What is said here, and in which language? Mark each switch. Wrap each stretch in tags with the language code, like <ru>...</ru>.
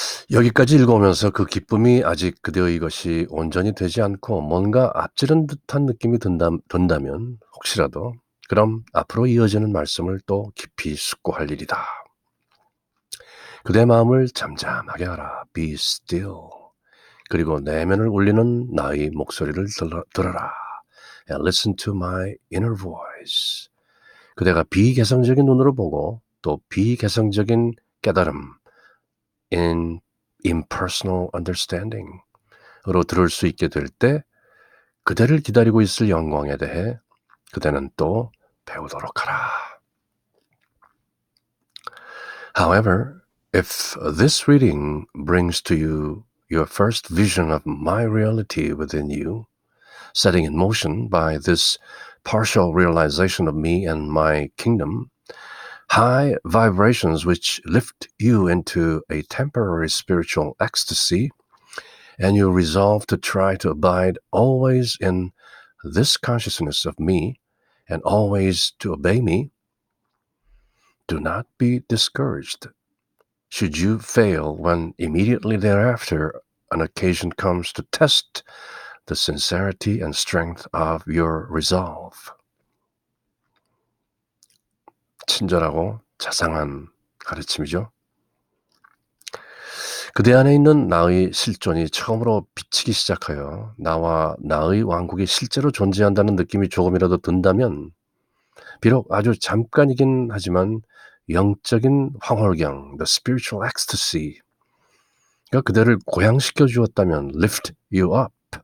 <ko>여기까지 읽어오면서 그 기쁨이 아직 그대의 것이 온전히 되지 않고 뭔가 앞지른 듯한 느낌이 든다면 혹시라도 그럼 앞으로 이어지는 말씀을 또 깊이 숙고할 일이다. 그대 마음을 잠잠하게 하라.</ko> <en>Be still.</en> <ko>그리고 내면을 울리는 나의 목소리를 들어라.</ko> <en>And listen to my inner voice.</en> <ko>그대가 비개성적인 눈으로 보고 또 비개성적인 깨달음</ko> <en>in impersonal understanding</en> <ko>으로 들을 수 있게 될 때 그대를 기다리고 있을 영광에 대해 그대는 또 배우도록 하라.</ko> <en>However, if this reading brings to you your first vision of my reality within you, setting in motion by this partial realization of me and my kingdom, high vibrations which lift you into a temporary spiritual ecstasy, and you resolve to try to abide always in this consciousness of me and always to obey me, do not be discouraged. Should you fail when immediately thereafter an occasion comes to test the sincerity and strength of your resolve.</en> <ko>친절하고 자상한 가르침이죠. 그대 안에 있는 나의 실존이 처음으로 비치기 시작하여 나와 나의 왕국이 실제로 존재한다는 느낌이 조금이라도 든다면 비록 아주 잠깐이긴 하지만 영적인 황홀경,</ko> <en>the spiritual ecstasy</en> <ko>가 그대를 고양시켜 주었다면</ko> <en>lift you up.</en>